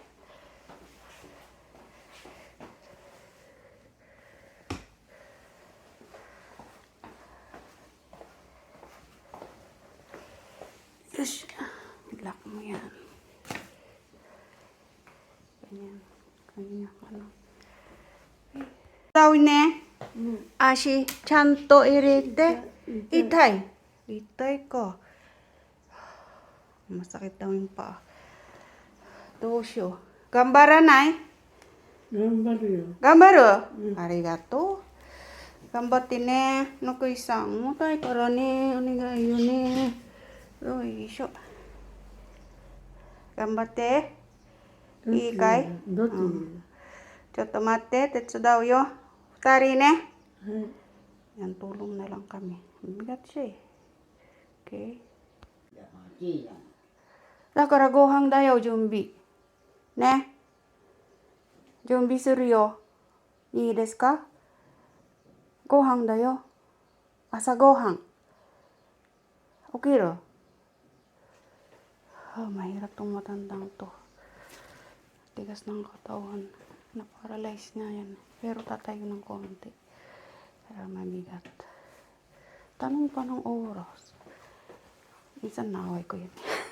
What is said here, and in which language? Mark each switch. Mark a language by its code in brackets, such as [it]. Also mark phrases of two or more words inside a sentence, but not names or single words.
[en] Yes. [tl] Lock mo yan. Ganyan. Ganyan ka lang. [ja] ね、足ちゃんと入れて、痛い。痛いか。 [tl] Masakit daw yung paa. [ja] どうしよう。頑張らない？頑張るよ。頑張る？ありがとう。頑張ってね。のくいさん、重たいからね。お願いよね。よいしょ。頑張って。いいかい？どっち？ちょっと待って、手伝うよ。2人ね。はい。 [tl] Yan, tulong na lang kami. Bigat siya eh. Okay? [ja] だからご飯だよ、準備. Ne? 準備するよ. いいですか？ご飯だよ. 朝ご飯。起きる. [tl] Mahirap tong matandang to. Tigas ng katawan. Na-paralyze nga yan. Pero tatayo ng konti. Kaya mabigat. Tanong pa ng oras. Minsan naway ko yun.